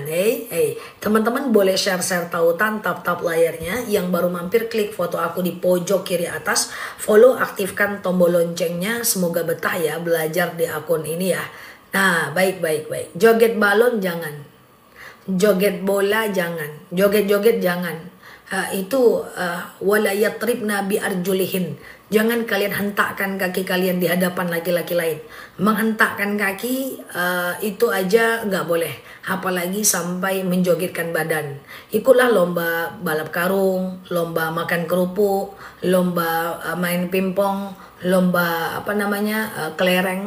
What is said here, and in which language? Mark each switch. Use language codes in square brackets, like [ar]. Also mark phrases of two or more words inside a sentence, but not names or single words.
[id] Teman-teman boleh share tautan tap layarnya. Yang baru mampir klik foto aku di pojok kiri atas. Follow, aktifkan tombol loncengnya. Semoga betah ya belajar di akun ini ya. Nah, baik. Joget balon jangan. Joget bola jangan. Joget-joget jangan. [ar] ولا يضربن بأرجلهن. [id] Jangan kalian hentakkan kaki kalian di hadapan laki-laki lain. Menghentakkan kaki itu aja nggak boleh. Apalagi sampai menjogetkan badan. Ikutlah lomba balap karung, lomba makan kerupuk, lomba main pingpong, lomba kelereng.